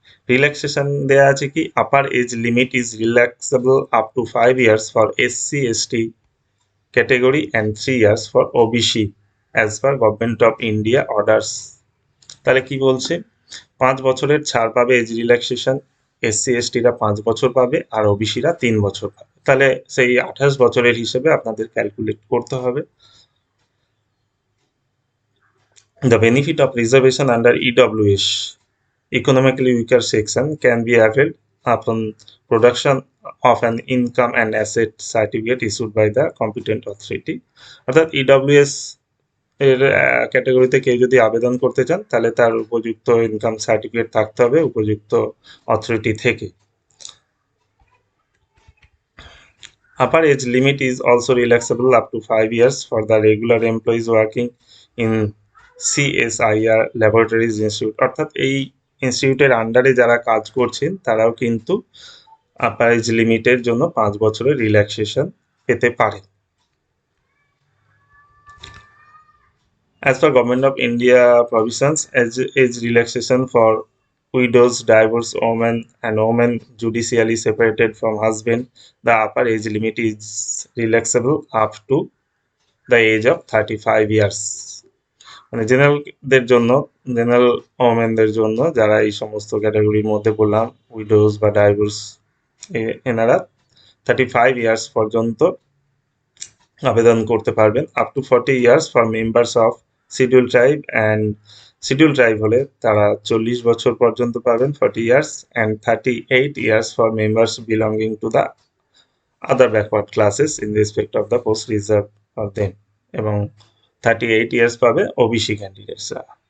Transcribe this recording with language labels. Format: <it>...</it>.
<bn>Relaxation দেওয়া আছে কি,</bn> <en>Upper age limit is relaxable up to 5 years for SC ST category and 3 years for OBC as per government of India orders.</en> <bn>তাহলে কি বলছে, 5 বছরের ছাড় পাবে এজ রিল্যাক্সেশন, এসসি এসটিরা 5 বছর পাবে আর ওবিসিরা 3 বছর পাবে। তাহলে সেই 28 বছরের হিসেবে আপনাদের ক্যালকুলেট করতে হবে।</bn> <en>The benefit of reservation under EWS, economically weaker section, can be availed upon production of an income and asset certificate issued by the competent authority।</en> <bn>অর্থাৎ EWS এর ক্যাটাগরিতে কেউ যদি আবেদন করতে চান তাহলে তার উপযুক্ত ইনকাম সার্টিফিকেট থাকতে হবে উপযুক্ত অথরিটি থেকে।</bn> <en>Upper age limit is also relaxable up to 5 years for the regular employees working in CSIR Laboratories Institute।</en> <bn>অর্থাৎ এই ইনস্টিটিউটের আন্ডারে যারা কাজ করছেন তারাও কিন্তু আপার এজ লিমিটের জন্য 5 বছরের রিল্যাক্সেশন পেতে পারে।</bn> <en>As per Government of India provisions, age relaxation for widows, divorced women and women judicially separated from husband, the upper age limit is relaxable up to the age of 35 years।</en> <bn>মানে জেনারেলদের জন্য, general ওমেনদের জন্য যারা এই সমস্ত ক্যাটাগরির মধ্যে বললাম widows বা ডাইভোর্স, এনারা 35 ইয়ার্স পর্যন্ত আবেদন করতে পারবেন।</bn> <en>up to 40 years for members of schedule tribe and schedule tribe</en> <bn>হলে তারা 40 বছর পর্যন্ত পাবেন</bn> <en>40 years and 38 years for members belonging to the other backward classes in respect of the post reserve for them,</en> <bn>এবং 38 ইয়ার্স পাবে OBC ক্যান্ডিডেটসরা।</bn>